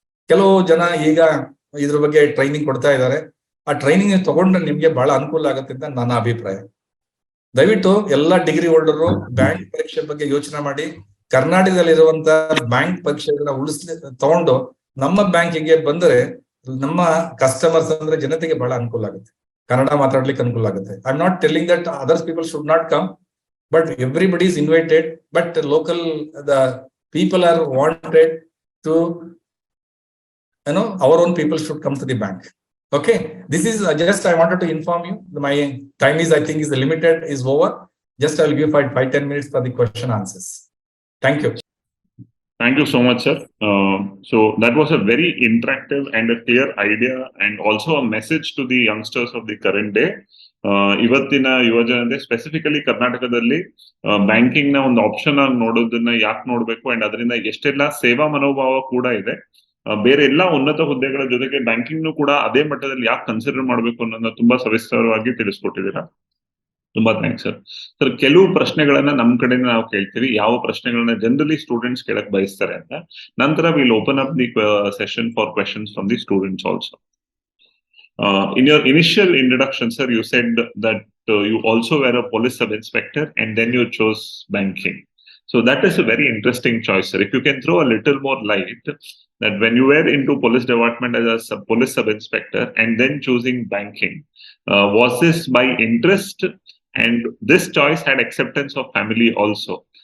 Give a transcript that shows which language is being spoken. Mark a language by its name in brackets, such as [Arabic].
[Kannada] ಕೆಲವು ಜನ ಈಗ ಇದ್ರ ಬಗ್ಗೆ ಟ್ರೈನಿಂಗ್ ಕೊಡ್ತಾ ಇದ್ದಾರೆ. ಆ ಟ್ರೈನಿಂಗ್ ತಗೊಂಡ್ರೆ ನಿಮ್ಗೆ ಬಹಳ ಅನುಕೂಲ ಆಗುತ್ತೆ ಅಂತ ನನ್ನ ಅಭಿಪ್ರಾಯ. ದಯವಿಟ್ಟು ಎಲ್ಲಾ ಡಿಗ್ರಿ ಹೋಲ್ಡರು ಬ್ಯಾಂಕ್ ಪರೀಕ್ಷೆ ಬಗ್ಗೆ ಯೋಚನೆ ಮಾಡಿ, ಕರ್ನಾಟಕದಲ್ಲಿರುವಂತ ಬ್ಯಾಂಕ್ ಪರೀಕ್ಷೆಗಳನ್ನ ತಗೊಂಡು ನಮ್ಮ ಬ್ಯಾಂಕಿಗೆ ಬಂದರೆ ನಮ್ಮ ಕಸ್ಟಮರ್ಸ್ ಅಂದ್ರೆ ಜನತೆಗೆ ಬಹಳ ಅನುಕೂಲ ಆಗುತ್ತೆ, ಕನ್ನಡ ಮಾತಾಡ್ಲಿಕ್ಕೆ ಅನುಕೂಲ ಆಗುತ್ತೆ. [English] I am not telling that others people should not come, but everybody is invited, but the people are wanted to, our own people should come to the bank. Okay, this is just I wanted to inform you. My time is, I think, is limited, is over. Just I will give 5-10 minutes for the question answers. Thank you. Thank you so much, sir. So that was a very interactive and a clear idea, and also a message to the youngsters of the current day. [Kannada] ಇವತ್ತಿನ ಯುವಜನತೆ specifically ಕರ್ನಾಟಕದಲ್ಲಿ banking ನ ಒಂದು option ಆಗಿ ನೋಡೋದನ್ನ ಯಾಕೆ ನೋಡ್ಬೇಕು, and ಅದರಿಂದ ಎಷ್ಟೆಲ್ಲ ಸೇವಾ ಮನೋಭಾವ ಕೂಡ ಇದೆ. ಬೇರೆ ಎಲ್ಲಾ ಉನ್ನತ ಹುದ್ದೆಗಳ ಜೊತೆಗೆ ಬ್ಯಾಂಕಿಂಗ್ ಕೂಡ ಅದೇ ಮಟ್ಟದಲ್ಲಿ ಯಾಕೆ ಕನ್ಸಿಡರ್ ಮಾಡಬೇಕು ಅನ್ನೋದನ್ನ ತುಂಬಾ ಸವಿಸ್ತರವಾಗಿ ತಿಳಿಸ್ಕೊಟ್ಟಿದ್ದೀರಾ. ತುಂಬಾ ಥ್ಯಾಂಕ್ಸ್ ಸರ್. ಸರ್, ಕೆಲವು ಪ್ರಶ್ನೆಗಳನ್ನ ನಮ್ ಕಡೆಯಿಂದ ನಾವು ಕೇಳ್ತೀವಿ, ಯಾವ ಪ್ರಶ್ನೆಗಳನ್ನ ಜನರಲಿ ಸ್ಟೂಡೆಂಟ್ಸ್ ಕೇಳಕ್ ಬಯಸ್ತಾರೆ ಅಂತ. [English] ನಂತರ will open up the session for questions from the students also. In your initial introduction, sir, you said that you also were a police sub-inspector and then you chose banking. So that is a very interesting choice, sir. If you can throw a little more light that when you were into police department as a police sub-inspector and then choosing banking, was this by interest and this choice had acceptance of family also?